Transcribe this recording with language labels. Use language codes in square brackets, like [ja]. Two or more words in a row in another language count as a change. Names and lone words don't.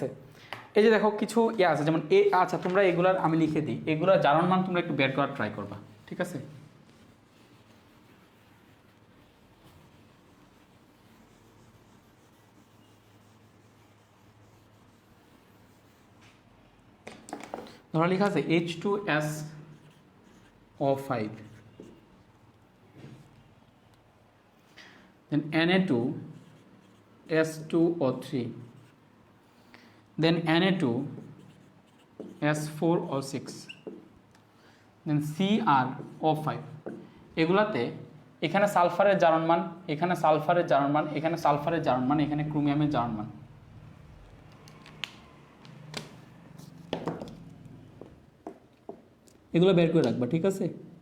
[bn] এই যে দেখো কিছু ইয়ে আছে যেমন আচ্ছা তোমরা এগুলার আমি লিখে দিই, এগুলোর জারণ মান তোমরা একটু বের করার ট্রাই করবা, ঠিক আছে? ধরো লেখা আছে H2SO5, [en] then Na2S2O3, then Na2S4O6, then CrO5। [bn] এগুলাতে এখানে সালফারের জারণ মান, এখানে সালফারের জারণ মান, এখানে সালফারের জারণ মান, এখানে ক্রোমিয়ামের জারণ মান। এগুলো বের করে রাখবা, ঠিক আছে?